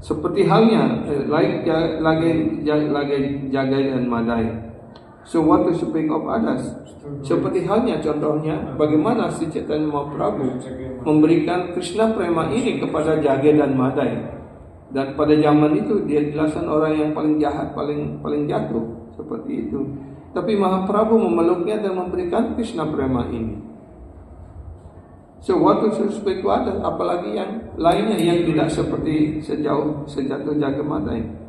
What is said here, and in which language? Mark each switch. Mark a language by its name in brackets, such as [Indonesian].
[Indonesian] Seperti halnya lagi Jagai dan Madai. [English] So what to speak of others? [Indonesian] Seperti halnya contohnya bagaimana si Chaitanya Mahaprabhu memberikan Krishna Prema ini kepada Jagai dan Madai. Dan pada zaman itu dia jelasan orang yang paling jahat, paling jatuh seperti itu. Tapi Mahaprabhu memeluknya dan memberikan Krishna Prema ini. [English] So what to speak to others? [Indonesian] Apalagi yang lainnya yang tidak seperti sejatuh Jagamadai.